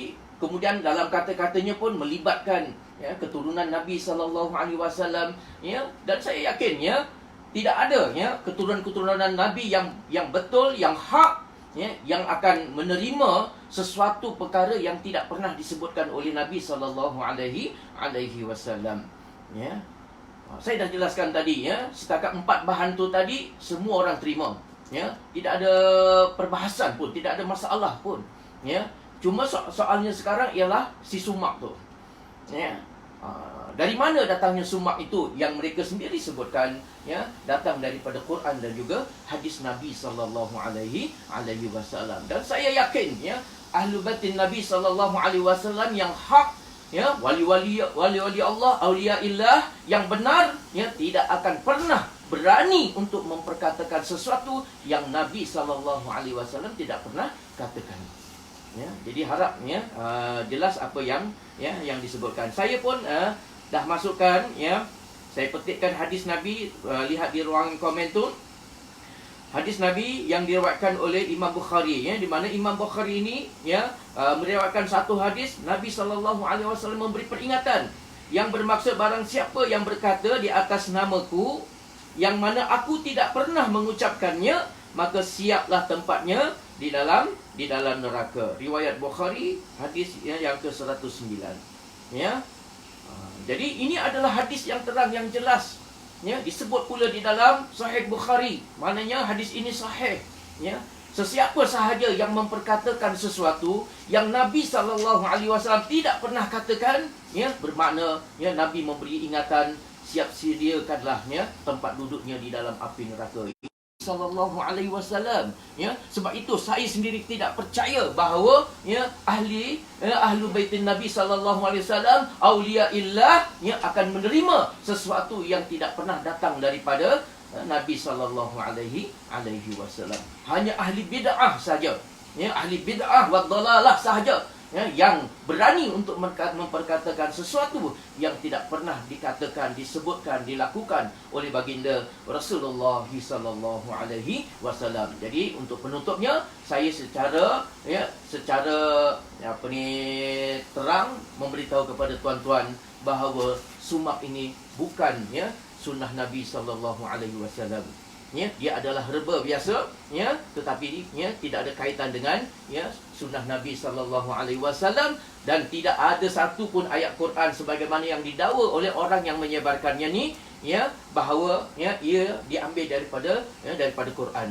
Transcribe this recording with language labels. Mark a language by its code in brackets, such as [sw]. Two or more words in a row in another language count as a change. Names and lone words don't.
[ms] kemudian dalam kata-katanya pun melibatkan keturunan Nabi [ar] sallallahu alaihi wasallam, [ms] dan saya yakin tidak ada keturunan-keturunan Nabi yang betul, yang hak, yang akan menerima sesuatu perkara yang tidak pernah disebutkan oleh Nabi [ar] sallallahu alaihi wasallam. [ms] Saya dah jelaskan tadi, setakat 4 bahan tu tadi semua orang terima, tidak ada perbahasan pun, tidak ada masalah pun, cuma soalnya sekarang ialah si sumak tu, dari mana datangnya sumak itu yang mereka sendiri sebutkan, datang daripada Quran dan juga hadis Nabi [ar] sallallahu alaihi wasallam. [ms] Dan saya yakin [ar] Ahlul Baitin Nabi sallallahu alaihi wasallam [ms] yang hak, wali-wali Allah, auliaillah yang benar, tidak akan pernah berani untuk memperkatakan sesuatu yang Nabi [ar] sallallahu alaihi wasallam [ms] tidak pernah katakan. Jadi harap jelas apa yang disebutkan. Saya pun dah masukkan, saya petikkan hadis Nabi, lihat di ruang komen tu. Hadis Nabi yang diriwayatkan oleh Imam Bukhari, di mana Imam Bukhari ini meriwayatkan satu hadis Nabi [ar] sallallahu alaihi wasallam [ms] memberi peringatan yang bermaksud barang siapa yang berkata di atas namaku yang mana aku tidak pernah mengucapkannya, maka siaplah tempatnya di dalam neraka. Riwayat Bukhari, hadis yang ke-109. Jadi ini adalah hadis yang terang, yang jelas. Disebut pula di dalam Sahih Bukhari, maknanya hadis ini sahih. Sesiapa sahaja yang memperkatakan sesuatu yang Nabi [ar] sallallahu alaihi wasallam [ms] tidak pernah katakan, bermakna Nabi memberi ingatan, siap sediakanlah tempat duduknya di dalam api neraka. [ar] Sallallahu alaihi wasallam. [ms] Sebab itu saya sendiri tidak percaya bahawa [ar] Ahlu Baitin Nabi sallallahu alaihi wasallam, [ms] auliaillah, akan menerima sesuatu yang tidak pernah datang daripada Nabi [ar] sallallahu alaihi wasallam. [ms] Hanya ahli bid'ah saja, ahli [ar] bid'ah wa dhalalah [ms] sahaja yang berani untuk memperkatakan sesuatu yang tidak pernah dikatakan, disebutkan, dilakukan oleh baginda Rasulullah [ar] sallallahu alaihi wasallam. [ms] Jadi untuk penutupnya, saya secara terang memberitahu kepada tuan-tuan bahawa sumak ini bukan sunnah Nabi [ar] sallallahu alaihi wasallam. [ms] Dia adalah herba biasa, tetapi tidak ada kaitan dengan sunnah Nabi [ar] sallallahu alaihi wasallam, [ms] dan tidak ada satu pun ayat Quran sebagaimana yang didakwa oleh orang yang menyebarkannya ni, bahawa ia diambil daripada Quran.